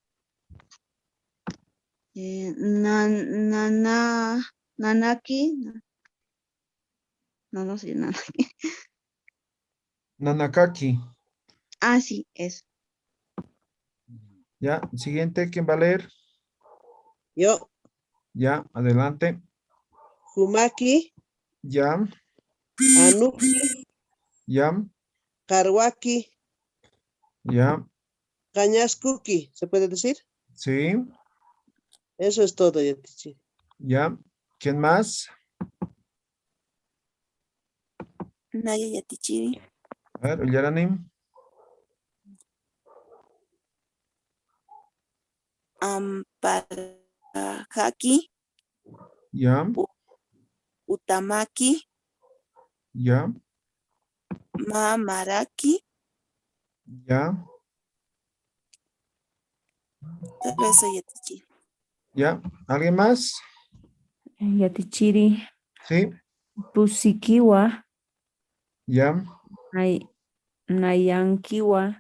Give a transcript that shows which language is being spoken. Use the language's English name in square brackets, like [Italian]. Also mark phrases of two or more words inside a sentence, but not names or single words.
[Aymara] Nanaki, no sé, Nanaki. Nanakaki. [Spanish] Ah, sí, eso. Ya. Siguiente, ¿quién va a leer? Yo, Ya, adelante. [Aymara] Humaki, [Spanish] Ya, [Aymara] Anuki, [Spanish] ya, [Aymara] Karwaki, [Spanish] ya. [Aymara] Cañascuki, [Spanish] ¿se puede decir? Sí, Eso es todo, ya teachiri. ya. ¿Quién más? [Aymara] Naya Yatichiri. [Spanish] A ver, Yaranim. [Aymara] Amparajaki, [Spanish] Ya, [Aymara] Utamaki, [Spanish] ya, [Aymara] Mamaraki. [Spanish] ya, Solo eso Yatichiri. ya. ¿Alguien más? [Aymara] Yatichiri, [Spanish] Sí, [Aymara] Pusikiwa, [Spanish] ya, [Aymara] Nayankiwa,